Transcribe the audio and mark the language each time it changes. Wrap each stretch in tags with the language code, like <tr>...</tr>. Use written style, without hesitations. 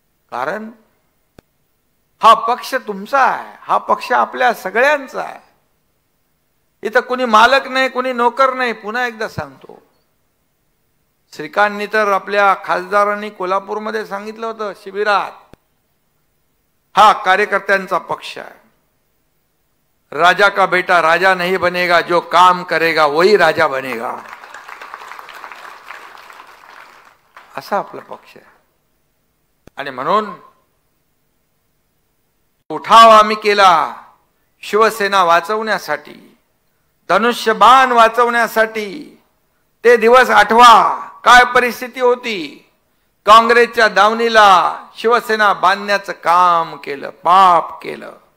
<mr>कारण हा पक्ष तुमचा आहे, हा पक्ष आपल्या सगळ्यांचा आहे. इथं कुणी मालक नाही, कुणी नोकर नाही. पुन्हा एकदा सांगतो, श्रीकांतनी तर आपल्या खासदारांनी कोल्हापूरमध्ये सांगितलं होतं शिबिरात, हा कार्यकर्त्यांचा पक्ष आहे.</mr> <hi>राजा का बेटा राजा नहीं बनेगा, जो काम करेगा वही राजा बनेगा.</hi> <mr>असा आपला पक्ष आहे. आणि म्हणून उठाव आम्ही केला शिवसेना वाचवण्यासाठी, धनुष्यबाण वाचवण्यासाठी. ते दिवस आठवा, काय परिस्थिती होती. काँग्रेसच्या दावणीला शिवसेना बांधण्याचं काम केलं, पाप केलं.</mr>